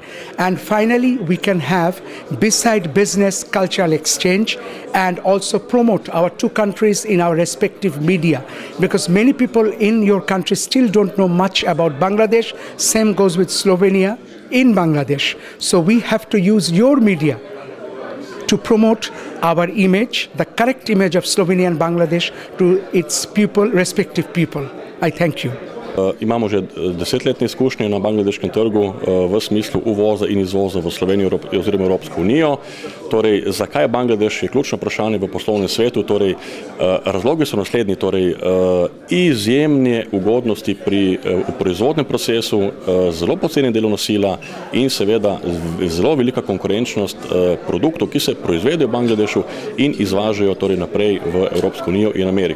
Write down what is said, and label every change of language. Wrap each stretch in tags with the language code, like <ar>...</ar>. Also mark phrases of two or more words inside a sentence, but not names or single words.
<en>And finally, we can have, beside business, cultural exchange, and also promote our two countries in our respective media, because many people in your country still don't know much about Bangladesh. Same goes with Slovenia in Bangladesh. So we have to use your media to promote our image, the correct image of Slovenia and Bangladesh, to its people, respective people. I thank you.</en> <sl>Imamo že 10-letne izkušnje na bangladeškem trgu v smislu uvoza in izvoza v Slovenijo oziroma Evropsko unijo. Torej, zakaj je Bangladeš, je ključno vprašanje v poslovnem svetu. Torej, razlogi so naslednji. Torej, izjemne ugodnosti pri proizvodnem procesu, zelo poceni delovna sila in seveda zelo velika konkurenčnost produktov, ki se proizvedejo v Bangladešu in izvažajo torej naprej v Evropsko unijo in Ameriko.</sl>